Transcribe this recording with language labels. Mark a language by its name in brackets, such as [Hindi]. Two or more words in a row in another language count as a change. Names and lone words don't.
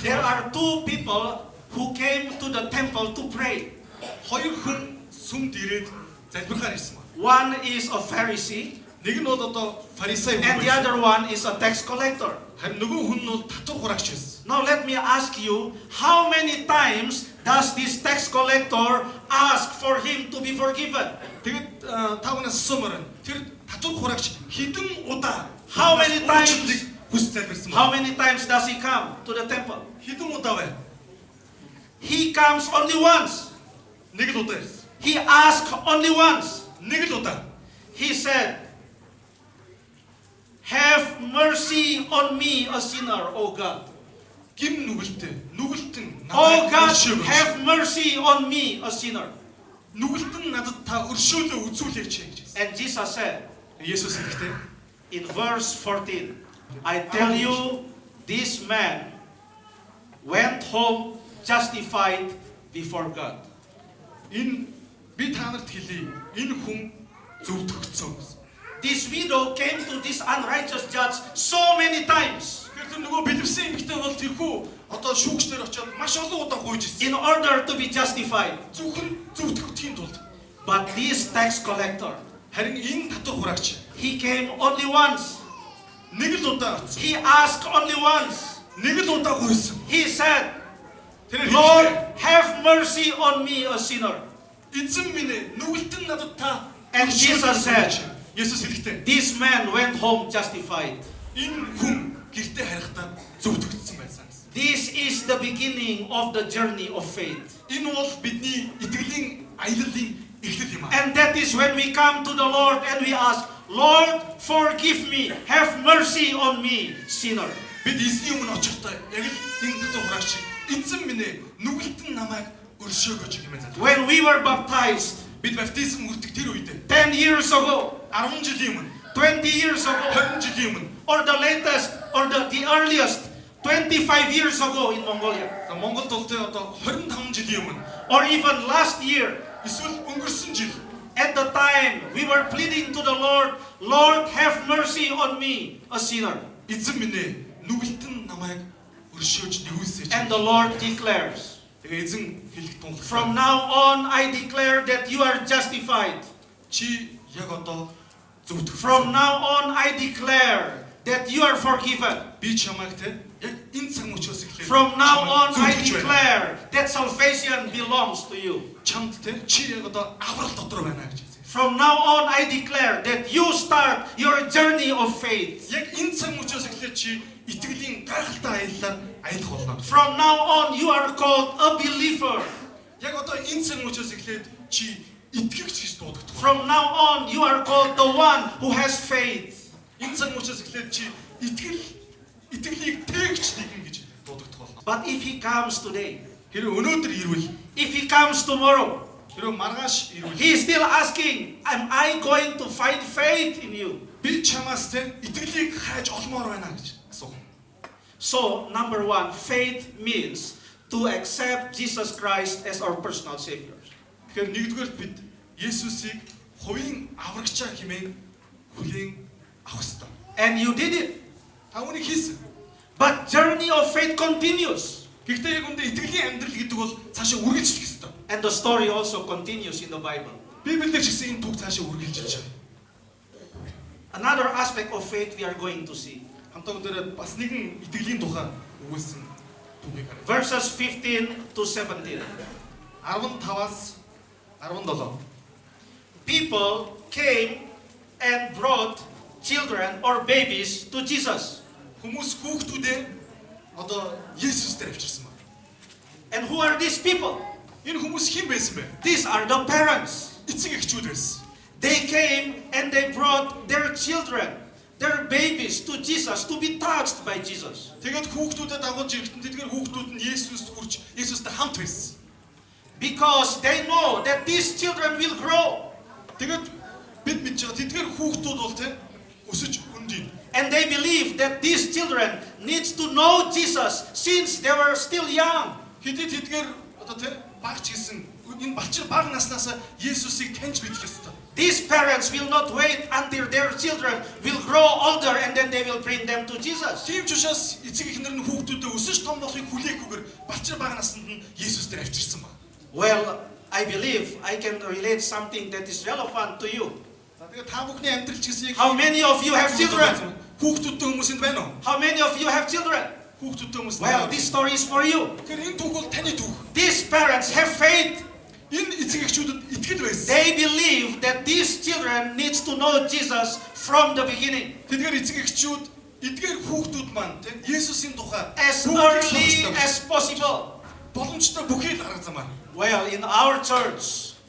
[English] there [Mongolian] юм бол [English] are two people who came to the temple to pray. [Mongolian] хоёр хүн сүмд ирээд залбирахаар ирсэн байна. [English] One is a Pharisee [Mongolian] Нэг нь бол одоо фарисей [English] and the [Mongolian] хүн. [English] other one is a tax collector. [Mongolian] Харин нөгөө хүн нь бол татвар хураагч байсан. [English] Now let me ask you, how many times does this tax collector ask for him to be forgiven? [Mongolian] Тэгэд та бүнээс асуумаар байна. Тэр татвар хураагч хэдэн удаа [English] How many times? [Mongolian] хүс залбирсан [English] How [Mongolian] бэ? [English] many times does he come to the temple? [Mongolian] Хэдэн удаа вэ? [English] He comes only once. [Mongolian] Нэг л удаа ирсэн. [English] He asks only once. [Mongolian] Нэг л удаа. [English] he said, "Have mercy on me, a sinner, O God." [Mongolian] Гим нүгэлтэн [English] Oh [Mongolian] намайг [English] God, [Mongolian] өршөөгөөч. [English] have mercy on me, a sinner. [Mongolian] Нүгэлтэн надад та өршөөлөө үзүүлээч гэж хэлсэн. [English] And Jesus said [Mongolian] Есүс хэлэхдээ [English] in verse 14, "I tell you, this man went home justified before God." [Mongolian] энэ би та нарт хэлье. Энэ хүн зөвдөгцсөн гэсэн. [English] This widow came to this unrighteous judge so many times [Mongolian] Тэгэхээр нөгөө бэлэвсэн эмэгтэй бол тэрхүү одоо шүүгчдэр очиод маш олон удаа гуйж ирсэн. [English] in order to be justified. [Mongolian] Зөвхөн зөвдөгдөхийн тулд. [English] But this tax collector, [Mongolian] Харин энэ татвар хураагч [English] he came only once. [Mongolian] нэг л удаа орсон. [English] He asked only once. [Mongolian] Нэг л удаа гуйсан. [English] He said, [Mongolian] Тэр [English] "Lord, [Mongolian] хэлэхдээ [English] have mercy on me, a sinner." [Mongolian] эзэн минь ээ нүгэлтэн надад та [English] And Jesus said, [Mongolian] Есүс хэлэхдээ [English] "This man went home justified." [Mongolian] энэ хүн гэртээ харихдаа зөвдөгдсөн байсан гэсэн. [English] This is the beginning of the journey of faith. [Mongolian] Энэ бол бидний итгэлийн аяллалын эхлэл юм аа. [English] And that is when we come to the Lord and we ask, "Lord, forgive me, have mercy on me, sinner." [Mongolian] Бид эзний өмнө очихдоо яг л энэ татвар хураагч эзэн минь ээ нүгэлтэн намайг өршөөгөөч хэмээн залбив. [English] When we were baptized [Mongolian] Бид баптизм хүртэх тэр үед [English] 10 years ago, [Mongolian] 10 жилийн өмнө [English] 20 years ago, [Mongolian] 20 жилийн өмнө [English] or the latest, or the earliest, 25 years ago in Mongolia, [Mongolian] Монголд бол тэ одоо 25 жилийн өмнө [English] or even last year, [Mongolian] эсвэл өнгөрсөн жил [English] at the time we were pleading to the Lord, "Lord, have mercy on me, a sinner." [Mongolian] эзэн минь ээ нүгэлтэн намайг өршөөж нэгүүлсэж. [English] And the Lord declares, [Mongolian] Тэгээ эзэн хэлэх тунх. [English] "From now on I declare that you are justified. [Mongolian] Чи яг одоо зөвдөх. [English] From now on I declare that you are forgiven. [Mongolian] Би чамайг те яг энэ цаг мөчөөс эхлээд [English] From now on I [Mongolian] зөвдөж байна. [English] declare that salvation belongs to you. [Mongolian] Чамд те чи яг одоо аврал дотор байна гэж хэлсэн. [English] From now on I declare that you start your journey of faith. [Mongolian] Яг энэ цаг мөчөөс эхлээд чи итгэлийн гайхалтай аяллаар аялах болно. [English] From now on you are called a believer. [Mongolian] Яг одоо энэ цаг мөчөөс эхлээд чи итгэгч гэж дуудагдах. [English] From now on you are called the one who has faith. [Mongolian] Энэ цаг мөчөөс эхлээд чи итгэлийг тээгч нэгэн гэж дуудагдах болно. [English] But if he comes today, [Mongolian] Хэрэв өнөөдөр ирвэл, [English] if he comes tomorrow, [Mongolian] хэрэв маргааш ирвэл [English] he is still asking, "Am I going to find faith in you?" [Mongolian] би чамаас те итгэлийг хайж олмоор байна гэж асуух. [English] So, number one, faith means to accept Jesus Christ as our personal Savior. [Mongolian] Тэгэхээр нэгдүгээр бид Есүсийг хувийн аврагчаа хэмээн хүлээн авах ёстой. [English] And you did it. [Mongolian] Та үүнийг хийсэн. [English] But journey of faith continues. [Mongolian] Гэхдээ яг үндэ итгэлийн амьдрал гэдэг бол цаашаа үргэлжлэх ёстой. [English] And the story also continues in the Bible. [Mongolian] Библиэлд ч гэсэн энэ түүх цаашаа үргэлжилж байгаа. [English] Another aspect of faith we are going to see. [Mongolian] Хамтаа өнөөдөр бас нэгэн итгэлийн тухай өгүүлсэн түүхийг харъя. [English] Verses 15 to 17. [Mongolian] 15-аас 17. [English] People came and brought children or babies to Jesus. [Mongolian] Хүмүүс хүүхдүүдээ одоо Есүстэй авчирсан байна. [English] And who are these people? [Mongolian] Энэ хүмүүс хэн байсан бэ? [English] These are the parents. [Mongolian] Эцэг эхчүүд байсан. [English] They came and they brought their children, their babies to Jesus to be touched by Jesus. [Mongolian] Тэгээд хүүхдүүдэд дагуулж ирэхдээ тэдгээр хүүхдүүд нь Есүст хүрч Есүстэй хамт байсан. [English] Because they know that these children will grow. [Mongolian] Тэгээд бид мэдж байгаа тэдгээр хүүхдүүд бол тэ өсөж өндийн. [English] And they believe that these children needs to know Jesus since they were still young. [Mongolian] Хэдий тэдгээр одоо тэ багч гэсэн энэ балчир баг наснаас Есүсийг таньж мэдэх ёстой. [English] These parents will not wait until their children will grow older and then they will bring them to Jesus. [Mongolian] Тийм ч учраас эцэг эхнэр нь хүүхдүүдэд өсөж том болохыг хүлээхгүйгээр балчир баг наснд нь Есүс дээр авчирсан баг. [English] Well, I believe I can relate something that is relevant to you. [Mongolian] За тэгээд та бүхний амьдрал ч гэсэн яг [English] How many of you have children? [Mongolian] Хүүхдүүдтэй хүмүүс энд байна уу? [English] How many of you have children? [Mongolian] Хүүхдүүдтэй хүмүүс. [English] Well, this story is for you. [Mongolian] Тэгэхээр энэ түүх бол таны түүх. [English] These parents have faith. [Mongolian] Энэ эцэг эхчүүдэд итгэл байсан. [English] They believe that these children needs to know Jesus from the beginning. [Mongolian] Тэдгээр эцэг эхчүүд эдгээр хүүхдүүд маань тийм Есүсийн тухай [English] As early as possible. [Mongolian] боломжтой бүхий л арга замаар. [English] Well, in our church,